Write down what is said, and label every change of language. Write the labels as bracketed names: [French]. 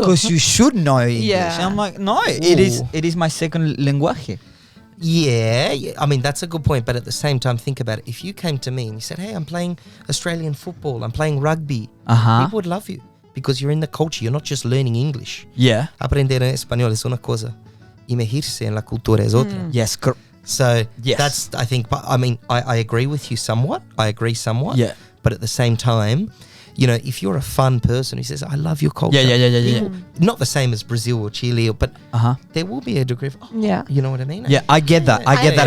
[English] because you should know English. Yeah. I'm like, no, Ooh. it is my second lenguaje. Yeah, I mean, that's a good point. But at the same time, think about it. If you came to me and you said, hey, I'm playing Australian football, I'm playing rugby, people would love you because you're in the culture. You're not just learning English. Yeah. [Spanish] Aprender español es una cosa. Imergirse en la cultura es otra. [English] Yes. So Yes. that's, I think, I mean, I agree with you somewhat. I agree somewhat. Yeah. But at the same time, you know, if you're a fun person who says, I love your culture. Yeah. people- Not the same as Brazil or Chile, but there will be a degree of, Yeah. you know what I mean? Yeah, I get that. I get that